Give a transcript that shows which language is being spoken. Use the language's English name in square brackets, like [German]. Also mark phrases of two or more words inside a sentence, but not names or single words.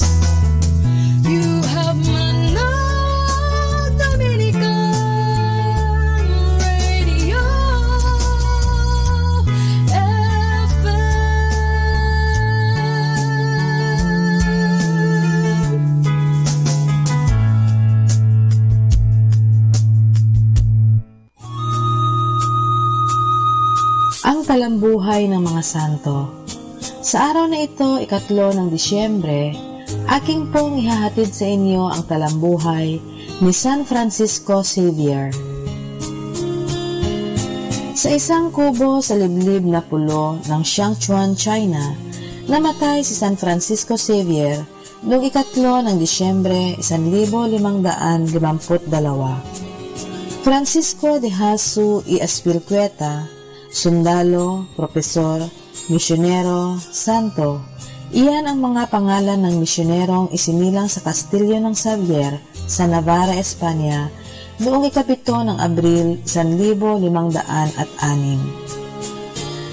[English] You have Manang Dominican Radio FM. [Filipino] Ang talambuhay ng mga santo. Sa araw na ito, 3 ng Disyembre, aking pong ihahatid sa inyo ang talambuhay ni San Francisco Xavier. Sa isang kubo sa liblib na pulo ng Xiangchuan, China, namatay si San Francisco Xavier noong 3 ng Disyembre 1552. Francisco de Jasu y Azpilicueta, sundalo, propesor, misyonero, santo. Iyan ang mga pangalan ng misyonerong isinilang sa Kastilyo ng Xavier sa Navarra, Espanya noong 7 ng Abril 1506.